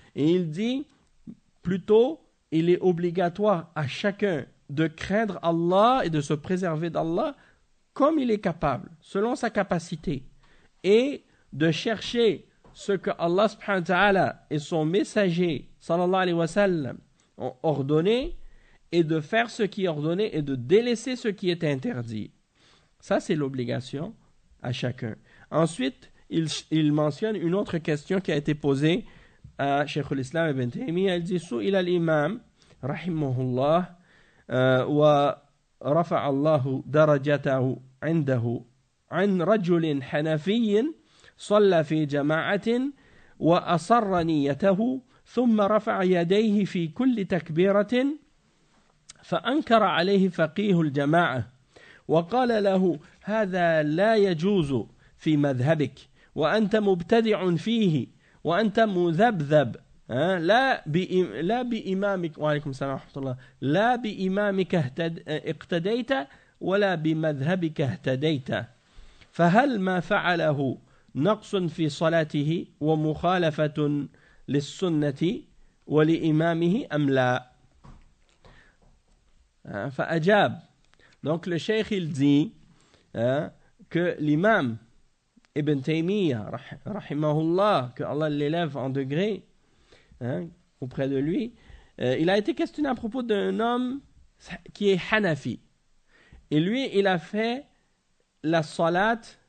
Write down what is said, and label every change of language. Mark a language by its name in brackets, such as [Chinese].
[French] Et il dit, plutôt, il est obligatoire à chacun de craindre Allah et de se préserver d'Allah comme il est capable, selon sa capacité, et de chercher ce que Allah subhanahu wa ta'ala et son messager, sallallahu alayhi wa sallam, ont ordonné, et de faire ce qui est ordonné et de délaisser ce qui est interdit. Ça, c'est l'obligation à chacun. Ensuite, il mentionne une autre question qui a été posée à Cheikh al-Islam Ibn Taymiyyah. Il dit, [Arabic] سئل الإمام رحمه الله ورفع الله درجته عنده عن رجل حنفي صلى في جماعة وأصر نيته ثم رفع يديه في كل تكبيرة فأنكر عليه فقيه الجماعة وقال له هذا لا يجوز في مذهبك وأنت مبتدع فيه وأنت مذبذب لا بإمامك وعليكم السلام ورحمة الله لا بإمامك اقتديت ولا بمذهبك اهتديت فهل ما فعله نقص في صلاته ومخالفة للسنة ولإمامه أم لا؟ فأجاب. [French] Donc le cheikh il dit que l'imam Ibn Taymiyyah rahimahullah, que Allah l'élève en degré auprès de lui, il a été questionné à propos d'un homme qui est Hanafi, et lui il a fait la salat